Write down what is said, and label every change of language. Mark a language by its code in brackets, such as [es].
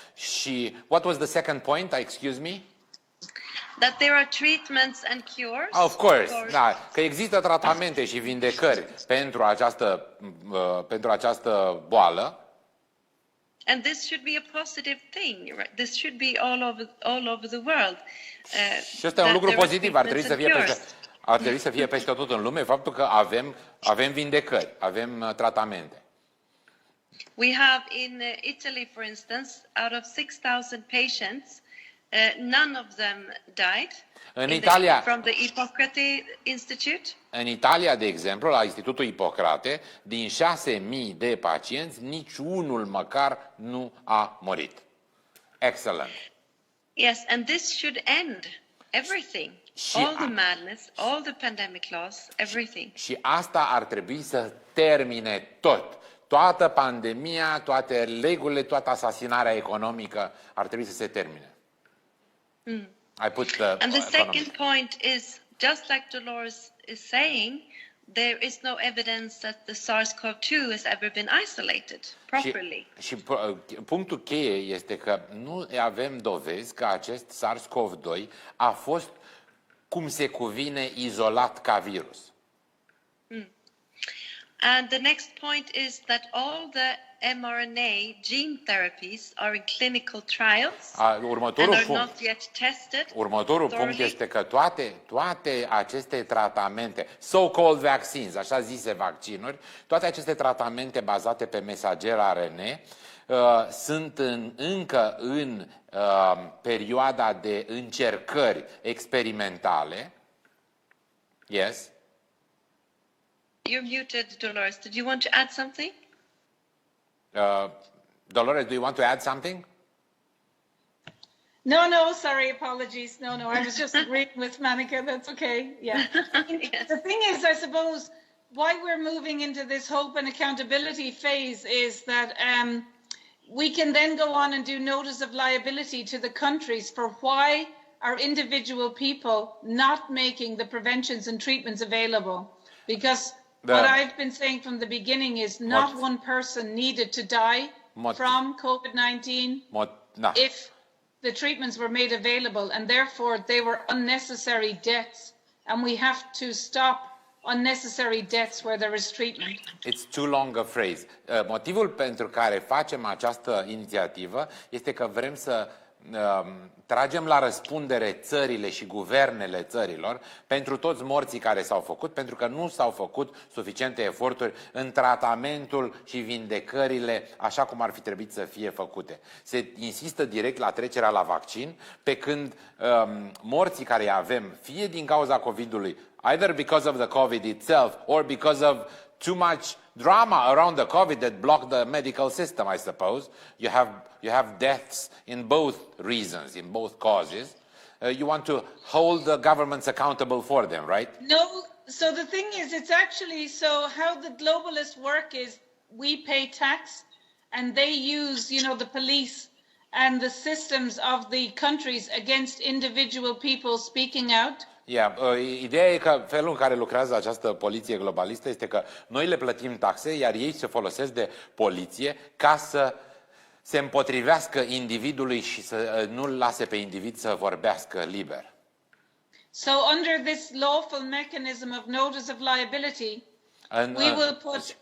[ro] Și [en] what was the second point? Excuse me? That there are treatments and cures. Of course, [ro] da, că există tratamente și vindecări pentru această boală. [en] And this should be a positive thing, right? This should be all over the world. [ro] Și ăsta e un lucru pozitiv, ar trebui să fie peste tot în lume faptul că avem vindecări, avem tratamente. [en] We have in Italy, for instance, out of 6,000 patients, none of them died from the Hippocrates Institute. [ro] În Italia, de exemplu, la Institutul Hippocrate, din 6.000 de pacienți, niciunul măcar nu a murit. [en] Excellent. Yes, and this should end everything. All the madness, all the pandemic laws, everything. [ro] Și asta ar trebui să termine tot. Toată pandemia, toate legurile, toată asasinarea economică ar trebui să se termine. [en] And the second point is, just like Dolores is saying, there is no evidence that the SARS-CoV-2 has ever been isolated properly. [ro] Și punctul cheie este că nu avem dovezi că acest SARS-CoV-2 a fost cum se cuvine izolat ca virus. [en] And the next point is that all the mRNA gene therapies are in clinical trials and are not yet tested. [ro] Următorul punct este că toate aceste tratamente, [en] so-called vaccines, [ro] așa zise vaccinuri, toate aceste tratamente bazate pe mesager RNA sunt încă în perioada de încercări experimentale. [en] Yes? You're muted, Dolores. Did you want to add something? Dolores, do you want to add something? No, sorry, apologies. No, I was just agreeing with Maneka. That's okay. Yeah. Yes. The thing is, I suppose, why we're moving into this hope and accountability phase is that we can then go on and do notice of liability to the countries for why are individual people not making the preventions and treatments available. Because what I've been saying from the beginning is not one person needed to die from COVID-19 if the treatments were made available, and therefore they were unnecessary deaths, and we have to stop unnecessary deaths where there is treatment. It's too long a phrase. [ro] Motivul pentru care facem această inițiativă este că vrem să tragem la răspundere țările și guvernele țărilor pentru toți morții care s-au făcut, pentru că nu s-au făcut suficiente eforturi în tratamentul și vindecările așa cum ar fi trebuit să fie făcute. Se insistă direct la trecerea la vaccin, pe când morții care îi avem, fie din cauza COVID-ului, [en] either because of the COVID itself or because of too much drama around the COVID that blocked the medical system, I suppose. You have deaths in both reasons, in both causes. You want to hold the governments accountable for them, right? No, so the thing is, it's actually, so how the globalists work is we pay tax and they use, the police and the systems of the countries against individual people speaking out. [ro] Ideea e că felul în care lucrează această poliție globalistă este că noi le plătim taxe, iar ei se folosesc de poliție ca să se împotrivească individului și să nu-l lase pe individ să vorbească liber. [en] So under this lawful mechanism of notice of liability, we will put